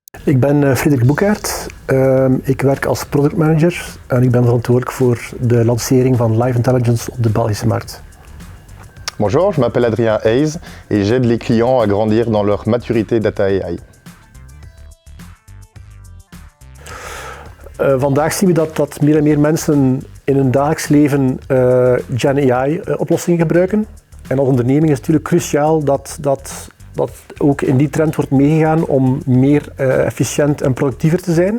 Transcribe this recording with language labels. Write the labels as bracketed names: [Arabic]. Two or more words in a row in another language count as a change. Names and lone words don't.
[Dutch] Ik ben Frederik Boekaert. Ik werk als [English] product manager [Dutch] en ik ben verantwoordelijk voor de lancering van Live Intelligence op de Belgische markt. [French] Bonjour, je m'appelle Adrien Hayes et j'aide les clients à grandir dans leur maturité data AI. [Dutch] Vandaag zien we dat meer en meer mensen in hun dagelijks leven Gen AI-oplossingen gebruiken. En als onderneming is het natuurlijk cruciaal dat ook in die trend wordt meegegaan om meer efficiënt en productiever te zijn.